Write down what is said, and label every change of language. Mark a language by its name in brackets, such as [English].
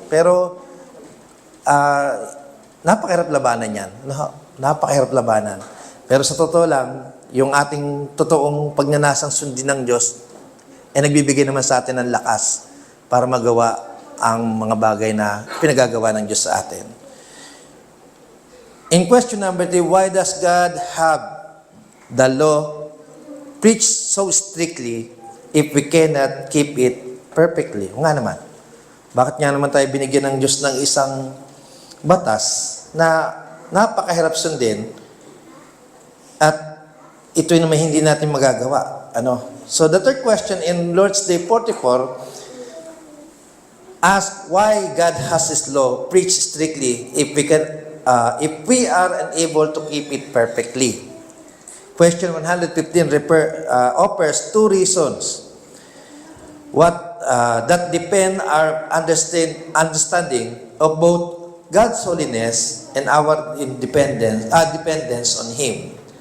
[Filipino] Pero, napakahirap labanan yan. No? Napakahirap labanan. Pero sa totoo lang, yung ating totoong pagnanasang sundin ng Diyos, ay nagbibigay naman sa atin ng lakas para magawa ang mga bagay na pinagagawa ng Diyos sa atin. [English] In question number 3, why does God have the law preached so strictly if we cannot keep it perfectly? [Filipino] O nga naman. Bakit nga naman tayo binigyan ng Diyos ng isang batas na napakahirap sundin at ito'y naman hindi natin magagawa? [English] So the third question in Lord's Day 44 asks why God has His law preached strictly if we are unable to keep it perfectly. Question 115 offers two reasons that depend our understanding of both God's holiness and our dependence on Him.